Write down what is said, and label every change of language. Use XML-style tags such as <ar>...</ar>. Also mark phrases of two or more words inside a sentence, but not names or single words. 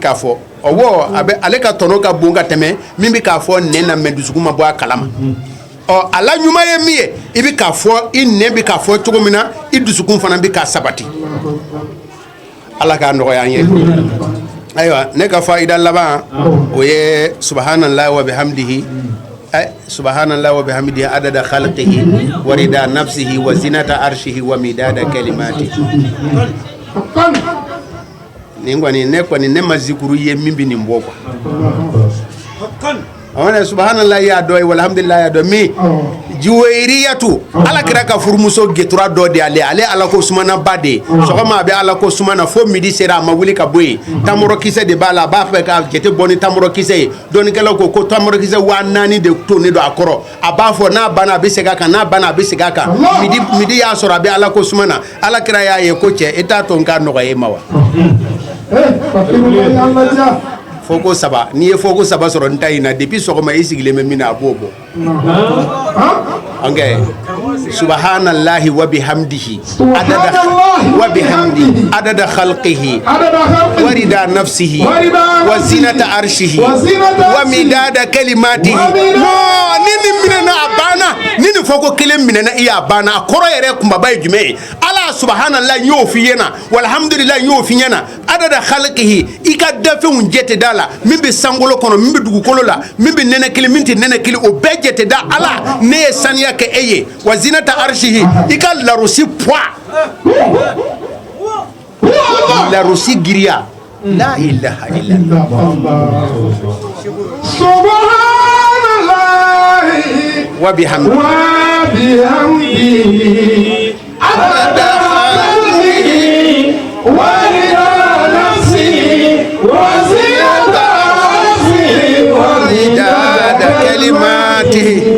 <bm>k'a fɔ ɔwɔ ale ka tɔnɔ ka bon ka tɛmɛ min bɛ k'a fɔ nɛn na mɛ dusukun ma bɔ a kalama a la ɲuman ye min ye i bɛ k'a fɔ i nɛn bɛ k'a fɔ cogo min na i dusukun fana bɛ k'a sabati ala k'a nɔgɔya an ye ayiwa ne ka fa'ida laban o ye</bm> <ar>سبحان الله وبحمده سبحان الله وبحمده عدد خلقه ورضا نفسه وزنة عرشه ومداد كلماته</ar> <bm>ne ma zikuru ye min bɛ nin bɔ quoi subhanallah ya dɔ ye walhamdulillah ya dɔ min juwayriyatu ala kira ka furumuso getura dɔ de ale ala ko sumana ba de sɔgɔma a bɛ ala ko sumana fo midi sera a ma wuli ka bɔ yen tamɔrɔ kisɛ de b'a la a b'a fɛ ka jate bɔ ni tamɔrɔ kisɛ ye dɔnnikɛlaw ko tamɔrɔ kisɛ 4000 de tonnen don a kɔrɔ a b'a fɔ n'a banna a bɛ segin a kan n'a banna a bɛ segin a kan midi y'a sɔrɔ a bɛ ala ko sumana ala kira y'a ye ko cɛ e t'a to n k'a nɔgɔya e ma wa foko saba n'i ye foko saba sɔrɔ n ta in na depuis sɔgɔma i sigilen bɛ min na a b'o bɔ</bm> <ar>سبحان الله وبحمده عدد خلقه ورضا نفسه وزنة عرشه ومداد كلماته</ar> <bm>ni minɛna a banna ni foko kelen minɛna i y'a banna a kɔrɔ yɛrɛ kunbaba ye jumɛn ye ala subhanallahi y'o f'i ɲɛna walhamdulillahi y'o f'i ɲɛna</bm> <ar>عدد خلقه</ar> <bm>i ka dafɛnw jate da la min bɛ sankolo kɔnɔ min bɛ dugukolo la min bɛ nɛnɛ kelen min tɛ nɛnɛ kelen o bɛɛ jate da ala ne ye saniya kɛ e ye</bm> <ar>وزنة عرشه</ar> <bm>i ka larosi poids larosi giriya la</bm> <ar>إله إلا الله سبحان الله وبحمده عدد خلقه ورضا نفسه وزنة عرشه ومداد كلماته</ar>